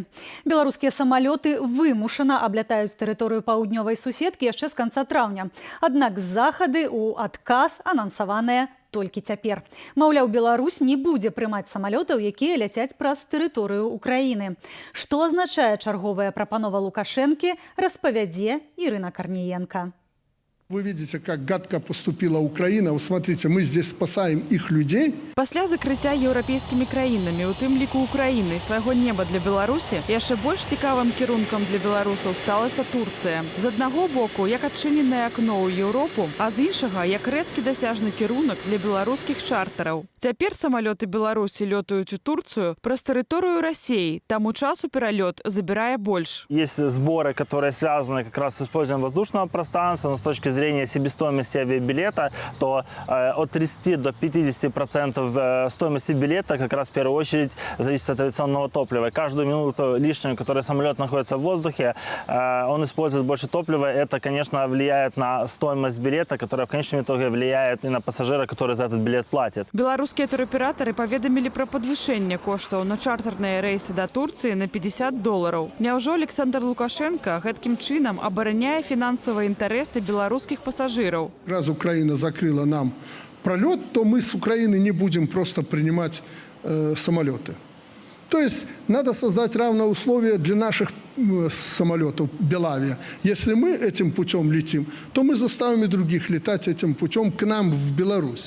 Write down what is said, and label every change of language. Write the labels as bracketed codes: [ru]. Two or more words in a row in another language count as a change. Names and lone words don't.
[be] Беларускія самалёты вымушана аблятаюць тэрыторыю паўднёвай суседкі яшчэ з канца траўня. Аднак захады ў адказ анансаваныя толькі цяпер. Маўляў, Беларусь не будзе прымаць самалётаў, якія ляцяць праз тэрыторыю Украіны. Што азначае чарговая прапанова Лукашэнкі, распавядзе Ірына Карніенка. [ru] Вы видите, как гадко поступила Украина. Вы смотрите, мы здесь спасаем их людей. [be] Пасля закрыцця еўрапейскімі краінамі, у тым ліку Украіны, свайго неба для Беларусі, яшчэ больш цікавым кірункам для беларусаў сталася Турцыя. З аднаго боку, як адчыненае акно ў Еўропу, а з іншага, як рэдкі дасяжны кірунак для беларускіх чартараў. Цяпер самалёты Беларусі лётаюць у Турцыю праз тэрыторыю Расіі, таму часу пералёт забірае больш. [ru] Есть сборы, которые связаны как раз с использованием воздушного пространства, но с точки зрения себестоимости авиабилета, то от 30 до 50% стоимости билета как раз в первую очередь зависит от авиационного топлива. Каждую минуту лишнюю, которую самолет находится в воздухе, он использует больше топлива. Это, конечно, влияет на стоимость билета, которая в конечном итоге влияет и на пассажира, который за этот билет платит. [be] Беларускія туроператары паведамілі пра падвышэнне коштаў на чартарныя рэйсы да Турцыі на $50. Няўжо Александр Лукашенко гэткім чынам абараняе фінансавыя інтарэсы беларускіх пассажиров? [ru] Раз Украина закрыла нам пролет, то мы с Украины не будем просто принимать самолеты. То есть надо создать равные условия для наших самолетов Белавия. Если мы этим путем летим, то мы заставим и других летать этим путем к нам в Беларусь.